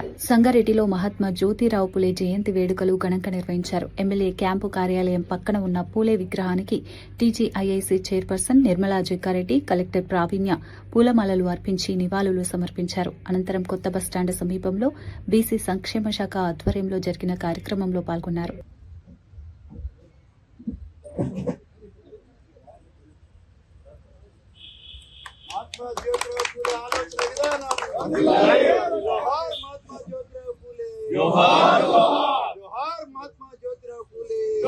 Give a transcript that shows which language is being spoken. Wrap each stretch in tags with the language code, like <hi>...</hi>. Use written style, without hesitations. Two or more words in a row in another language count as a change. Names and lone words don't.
<te>సంగారెడ్డిలో మహాత్మా జ్యోతిరావు పూలే జయంతి వేడుకలు ఘనంగా నిర్వహించారు. ఎమ్మెల్యే క్యాంపు కార్యాలయం పక్కన ఉన్న పూలే విగ్రహానికి టీజీఐఐసీ చైర్పర్సన్ నిర్మలా జగ్గారెడ్డి, కలెక్టర్ ప్రావీణ్య పూలమాలలు అర్పించి నివాళులు సమర్పించారు. అనంతరం కొత్త బస్టాండ్ సమీపంలో బీసీ సంక్షేమ శాఖ ఆధ్వర్యంలో జరిగిన కార్యక్రమంలో పాల్గొన్నారు.</te> <mr>महात्मा ज्योतिराव फूले आलोचना विधान जोहार महात्मा ज्योतिराव फूले जोहार जोहार महात्मा ज्योतिराव फूले</mr>